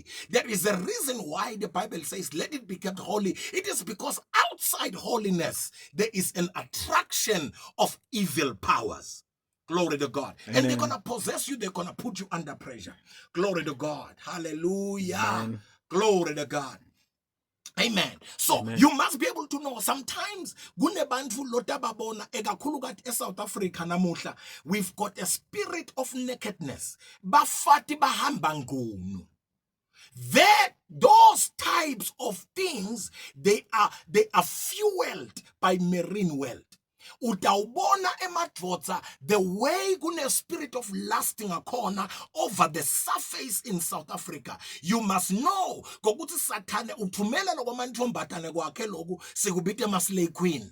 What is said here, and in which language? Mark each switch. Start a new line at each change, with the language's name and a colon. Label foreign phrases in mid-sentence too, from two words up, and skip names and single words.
English: There is a reason why the Bible says let it be kept holy. It is because outside holiness there is an attraction of evil powers. Glory to God. Amen. And they're going to possess you. They're going to put you under pressure. Glory to God. Hallelujah. Amen. Glory to God. Amen. So Amen. you must be able to know sometimes
Swati: kunebantu lotababona ekakhulukazi eSouth Africa namuhla
English: we've got a spirit of nakedness.
Swati: Bafati bahamba ngunu.
English: Those types of things, they are fueled by marine world.
Swati: Utawubona emadvodza
English: the way kune spirit of lusting akhona over the surface in South Africa. You must know
Swati: kokuthi Sathane uthumela lokho mantombazane kwakhe lokhu sikubita ama
English: slay queen.